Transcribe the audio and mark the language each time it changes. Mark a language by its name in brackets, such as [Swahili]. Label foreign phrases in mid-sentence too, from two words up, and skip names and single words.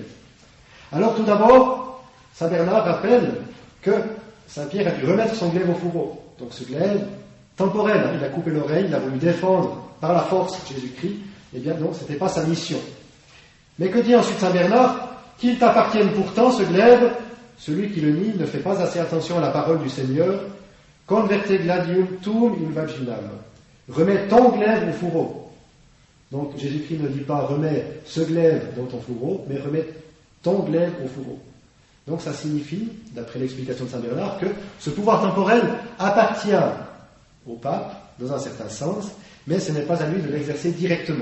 [French] Alors tout d'abord, Saint Bernard rappelle que Saint Pierre a dû remettre son glaive au fourreau. Donc ce glaive temporel, il a coupé l'oreille, il a voulu défendre par la force Jésus-Christ, eh bien non, ce n'était pas sa mission. Mais que dit ensuite Saint Bernard? Qu'il t'appartienne pourtant ce glaive, celui qui le nie ne fait pas assez attention à la parole du Seigneur. [Latin] Converte gladium tuum in vaginam. [French] Remets ton glaive au fourreau. Donc Jésus-Christ ne dit pas remets ce glaive dans ton fourreau, mais remets ton glaive au fourreau. Donc ça signifie, d'après l'explication de Saint Bernard, que ce pouvoir temporel appartient au pape, dans un certain sens, mais ce n'est pas à lui de l'exercer directement.